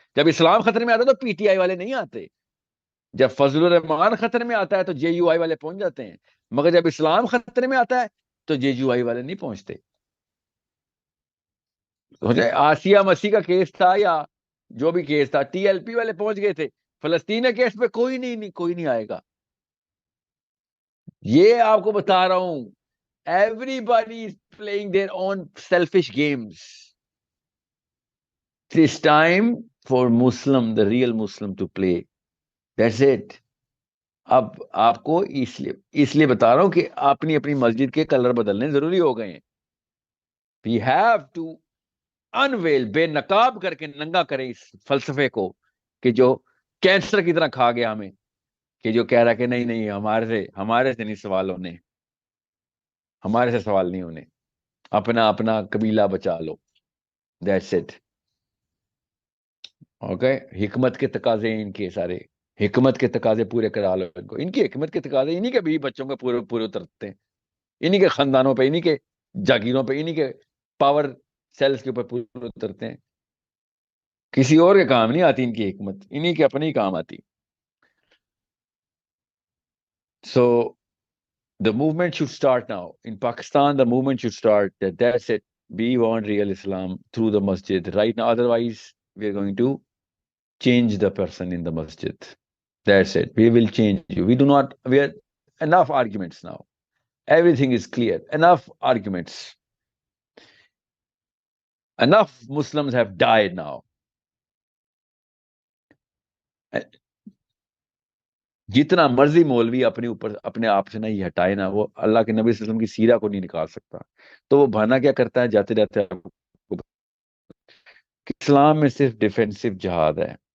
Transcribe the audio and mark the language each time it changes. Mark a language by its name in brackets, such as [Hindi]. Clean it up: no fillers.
[Urdu] جب اسلام خطرے میں آتا ہے تو پی ٹی آئی والے نہیں آتے. جب فضل الرحمان خطرے میں آتا ہے تو جے یو آئی والے پہنچ جاتے ہیں, مگر جب اسلام خطرے میں آتا ہے تو جے یو آئی والے نہیں پہنچتے. آسیہ مسیح کا کیس تھا یا جو بھی کیس تھا, ٹی ایل پی والے پہنچ گئے تھے. فلسطین کے کیس پہ کوئی نہیں آئے گا. یہ آپ کو بتا رہا ہوں, [English] everybody is playing their own selfish games. It's time for Muslim, the real Muslim to play. That's it. [Urdu] اب آپ کو اس لیے بتا رہا ہوں کہ اپنی مسجد کے کلر بدلنے ضروری ہو گئے ہیں. [English] We have to unveil, [Urdu] بے نقاب کر کے ننگا کریں اس فلسفے کو کہ جو کینسر کی طرح کھا گیا ہمیں, کہ جو کہہ رہا کہ نہیں ہمارے سے نہیں سوال ہونے, ہمارے سے سوال نہیں ہونے, اپنا قبیلہ بچا لو. [English] That's it. [Urdu] اوکے, حکمت کے تقاضے ان کے سارے, حکمت کے تقاضے پورے کرا لو ان کو. ان کی حکمت کے تقاضے انہی کے بھی بچوں کے پورے اترتے ہیں, انہی کے خاندانوں پہ, انہی کے جاگیروں پہ, انہی کے پاور سیلز کے اوپر پورے اترتے ہیں. کسی اور کے کام نہیں آتی ان کی حکمت, انہی کے اپنے ہی کام آتی. [English] So the movement should start now. In Pakistan, the movement should start that that's it. We want real Islam through the masjid right now. Otherwise, we are going to change the person in the masjid. That's it. We will change you. We are enough arguments now. Everything is clear. Enough arguments. Enough Muslims have died now. [Urdu] جتنا مرضی مولوی اپنے اوپر اپنے آپ سے نہیں ہٹائے نا, وہ اللہ کے نبی صلی اللہ علیہ وسلم کی سیرہ کو نہیں نکال سکتا. تو وہ بہانہ کیا کرتا ہے, جاتے جاتے اسلام میں صرف ڈیفینسو جہاد ہے.